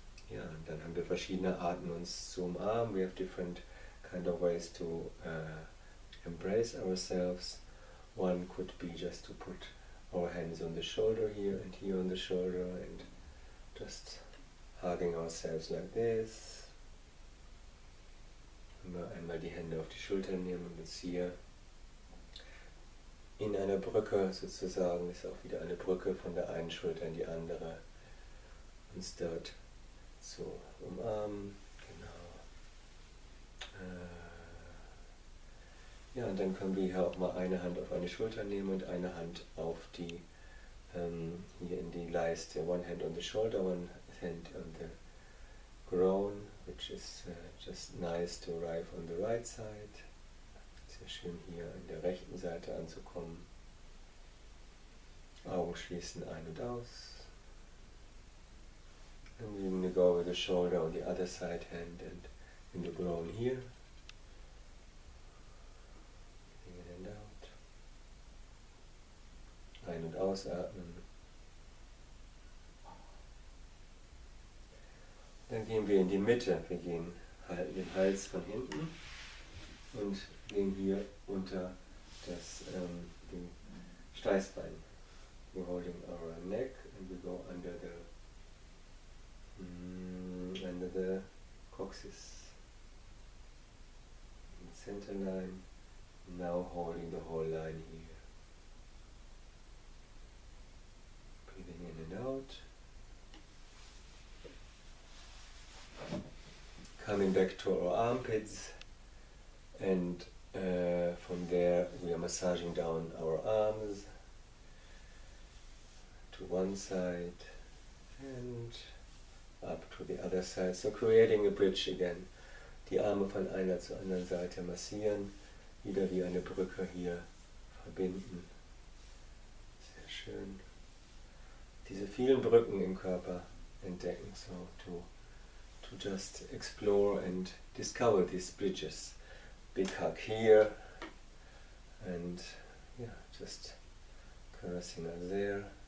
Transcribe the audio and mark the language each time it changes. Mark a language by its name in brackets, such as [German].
[German] Ja, und dann haben wir verschiedene Arten, uns zu umarmen. [English] We have different kind of ways to embrace ourselves. One could be just to put our hands on the shoulder here and here on the shoulder and just hugging ourselves like this. [German] Wenn wir einmal die Hände auf die Schultern nehmen und uns hier in einer Brücke sozusagen, ist auch wieder eine Brücke von der einen Schulter in die andere, uns dort zu umarmen, genau. Ja, und dann können wir hier auch mal eine Hand auf eine Schulter nehmen und eine Hand auf die, hier in die Leiste. [English] One hand on the shoulder, one hand on the groin, which is just nice to arrive on the right side. [German] Sehr schön hier an der rechten Seite anzukommen. Augen schließen, ein und aus. [English] And we're going to go with the shoulder on the other side, hand and in the groin here. In and out. [German] Ein- und ausatmen. Dann gehen wir in die Mitte. Wir halten den Hals von hinten und gehen hier unter den Steißbein. [English] We're holding our neck and we go under the coccyx, in the center line, now holding the whole line here. Breathing in and out. Coming back to our armpits, and from there we are massaging down our arms to one side and up to the other side, so creating a bridge again. [German] Die Arme von einer zur anderen Seite massieren, wieder wie eine Brücke hier verbinden. Sehr schön. Diese vielen Brücken im Körper entdecken, [English] so to to just explore and discover these bridges. Big hug here, and yeah, just caressing us there.